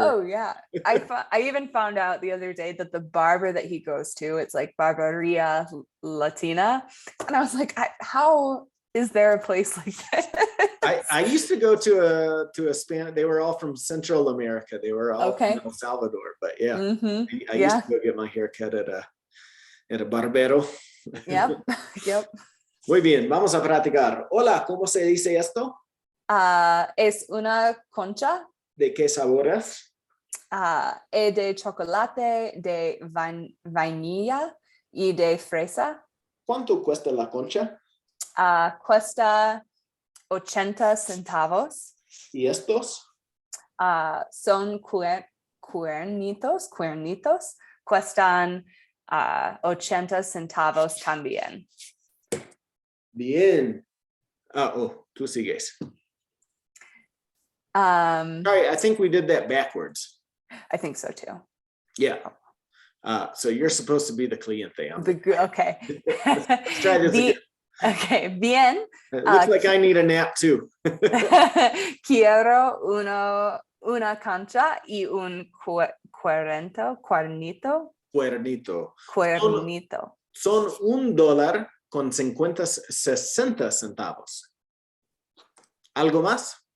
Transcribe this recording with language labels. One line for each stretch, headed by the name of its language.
English: Oh yeah, I even found out the other day that the barber that he goes to, it's like Barberia Latina, and I was like, how is there a place like that? I used to go to a Spanish. They were all from Central America. They were all from El Salvador, but yeah, I used to go get my hair cut at a barbero. Yep.
Spanish: Muy bien, vamos a practicar. Hola, ¿cómo se dice esto? Es una concha. ¿De qué sabores? De chocolate, de vainilla y de fresa. ¿Cuánto cuesta la concha? Cuesta 80 centavos. ¿Y estos? Son cuernitos. Cuestan 80 centavos también. Bien. Tú sigues.
English: Sorry, I think we did that backwards. I think so too. Yeah. So you're supposed to be the cliente. Okay. Let's try this again. Okay, bien. It looks like I need a nap too.
Spanish: Quiero una concha y un cuernito. Son $1 con 60 centavos. ¿Algo más?